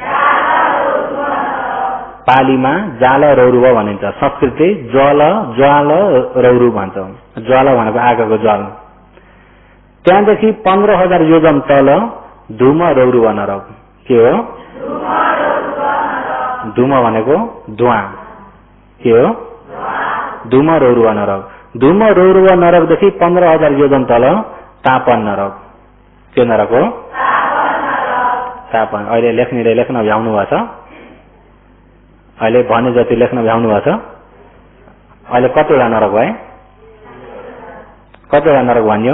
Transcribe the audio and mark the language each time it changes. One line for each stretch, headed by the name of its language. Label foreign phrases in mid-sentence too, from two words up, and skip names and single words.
Nepali: पालीमा जाल रौरुव भनिन्छ, संस्कृतले ज्वाल रौरु भन्छ। ज्वाल भनेको आगोको ज्वाल। त्यहाँदेखि 15,000 योजन तल धूम रौरुव नरक। के हो? धूम भनेको धुवा। के हो? धूम रौरुव नरक। धूम रौरुव नरकदेखि 15,000 योजन तल तापन नरक। के नरक हो? तापन। अहिले लेख्नेले लेख्न भ्याउनु भएको छ? अहिले भने जति लेख्न भ्याउनु भएको छ? अहिले कतिवटा नरक भए? कतिवटा नरक भन्यो?